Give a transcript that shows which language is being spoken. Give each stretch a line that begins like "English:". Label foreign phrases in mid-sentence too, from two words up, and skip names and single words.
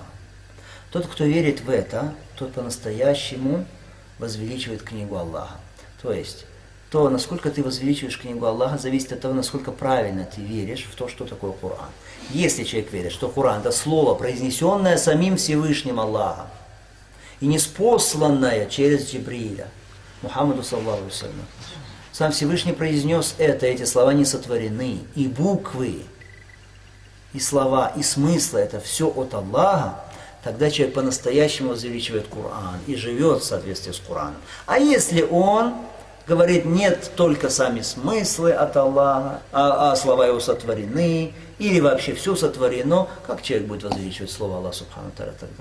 Russian: Тот, кто верит в это, тот по-настоящему возвеличивает книгу Аллаха. То есть, то, насколько ты возвеличиваешь книгу Аллаха, зависит от того, насколько правильно ты веришь в то, что такое Коран. Если человек верит, что Коран – это слово, произнесенное самим Всевышним Аллахом, и неспосланное через Джибриля,
Arabic: Мухаммаду صلى الله عليه وسلم,
Russian: сам Всевышний произнес это, эти слова не сотворены, и буквы, и слова, и смыслы – это все от Аллаха, тогда человек по-настоящему возвеличивает Коран и живет в соответствии с Кораном. А если он говорит, нет, только сами смыслы от Аллаха, а слова его сотворены, или вообще все сотворено, как человек будет возвеличивать слово Аллаха
Arabic: سبحانه وتعالى
Russian: тогда?